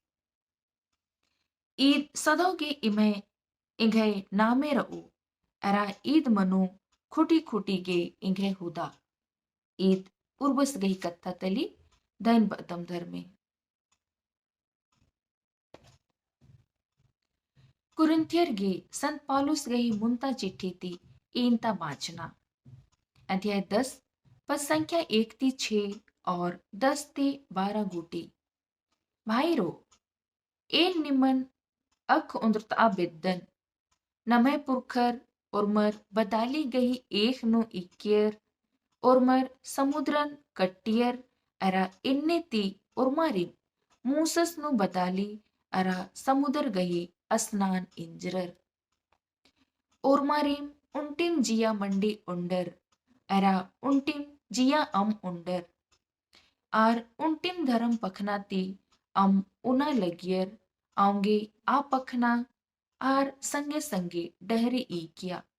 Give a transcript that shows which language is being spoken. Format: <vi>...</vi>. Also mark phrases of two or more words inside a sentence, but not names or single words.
<kru>ईद सदोगे इमे इंघे नामे रऊ अरा ईद मनु खुटी खुटी गे इंघे हुदा ईद उर्बस गही कत्था तली दैन बदम धर्मे कुरिन्थियर गे संत पौलुस गही मुंता चिट्ठी ती एनता बाचना</kru> <hi>अध्याय 10 पद संख्या 1 से 6 और 10 से</hi> <kru>12 गोटी भाई रो एन निमन अख उंद्रता बिद्दन नमे पुरखर उर्मर बदाली गही एक नो इक्यर उर्मर समुद्रन कट्टियर अरा इन्ने ती उर्मारिन मूसस नो बदाली अरा समुद्र गही अस्नान इंजरर उर्मारिम उंटिम जिया मंडी उंडर अरा उंटिम जिया उंडर आर उंटिम धर्म पखना ती उना लगियर आऊंगे आ पखना आर संगे संगे डहरे ई किया</kru>